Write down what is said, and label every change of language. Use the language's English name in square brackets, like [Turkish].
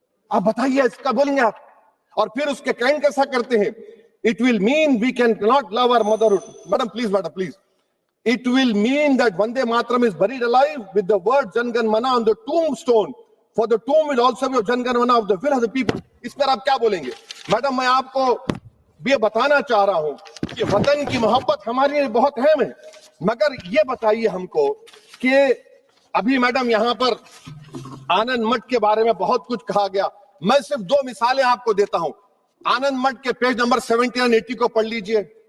[Urdu] آپ بتائیے اس کا بولیں گے آپ؟ اور پھر اس کے کائن کیسا کرتے ہیں؟ [English] It will mean we cannot love our motherhood. Madam, please. It will mean that Vande Mataram is buried alive with the word Jan Gan Mana on the tombstone. For the tomb will also be of Jan Gan Mana of the will of the people. [Urdu] اس پر آپ کیا بولیں گے؟ Madam میں آپ کو یہ بتانا چاہ رہا ہوں کہ وطن کی محبت ہمارے لیے بہت اہم ہے، مگر یہ بتائیے ہم کو کہ ابھی میڈم یہاں پر آنند مٹھ کے بارے میں بہت کچھ کہا گیا. میں صرف 2 مثالیں آپ کو دیتا ہوں. آنند مٹھ کے پیج نمبر 70 اور 80 کو پڑھ لیجئے.